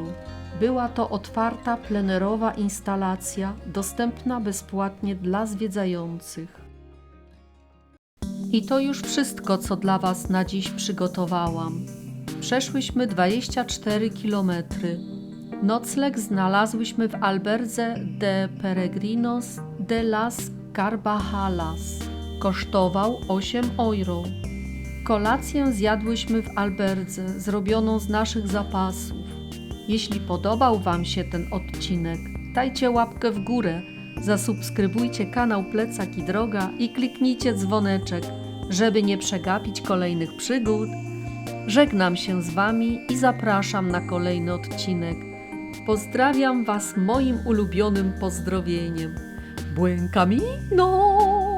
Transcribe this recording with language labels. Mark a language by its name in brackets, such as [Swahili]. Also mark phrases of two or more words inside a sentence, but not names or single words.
[Polish] Była to otwarta, plenerowa instalacja, dostępna bezpłatnie dla zwiedzających. I to już wszystko, co dla Was na dziś przygotowałam. Przeszłyśmy 24 km. Nocleg znalazłyśmy w Albergue de Peregrinos de las Carvajalas. Kosztował 8 euro. Kolację zjadłyśmy w Albergue, zrobioną z naszych zapasów. Jeśli podobał Wam się ten odcinek, dajcie łapkę w górę, zasubskrybujcie kanał Plecak i Droga i kliknijcie dzwoneczek, żeby nie przegapić kolejnych przygód. Żegnam się z Wami i zapraszam na kolejny odcinek. Pozdrawiam Was moim ulubionym pozdrowieniem. [Spanish] Buen camino!